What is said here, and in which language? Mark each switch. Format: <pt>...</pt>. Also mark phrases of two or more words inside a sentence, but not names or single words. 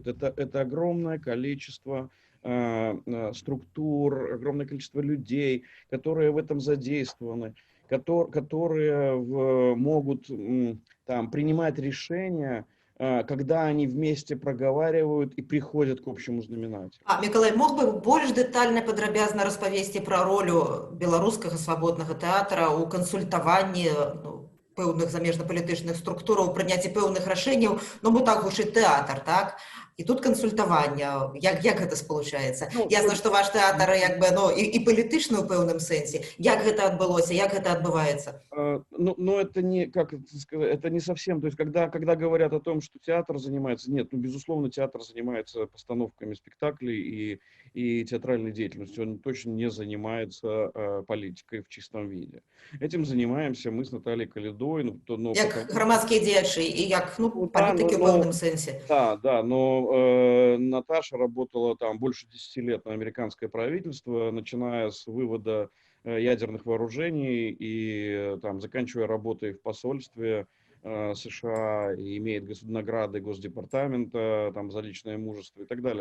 <ru>Это огромное количество структур, огромное количество людей, которые в этом задействованы, которые могут там, принимать решения, когда они вместе проговаривают и приходят к общему знаменателю.</ru> <be>А Миколай, мог бы больш дэтальна падрабязна распавесці пра ролю беларускага свабоднага тэатра ў кансультаванні пэўных замежнапалітычных структураў, прыняцці пэўных рашэнняў, ну бо так гучыць тэатр, так? І тут кансультаванне, як гэта спалучаецца? Ну, Ясна, што ваш тэатр як бы, ну, і палітычны ў пэўным сэнсе. Як гэта адбылося, як гэта адбываецца?</be> <ru>Но это не, как это сказать, это не совсем, то есть когда говорят о том, что театр занимается, нет, ну, безусловно, театр занимается постановками спектаклей и театральной деятельностью, он точно не занимается политикой в чистом виде. Этим занимаемся мы с Натальей Калидой.</ru> <be>Як грамадскія дзеячы і як, ну, Да, палітыкі ў пэўным сэнсе.</be> <ru>Да, но Наташа работала там больше 10 лет на американское правительство, начиная с вывода ядерных вооружений и там, заканчивая работой в посольстве США, и имеет награды Госдепартамента там, за личное мужество и так далее.</ru>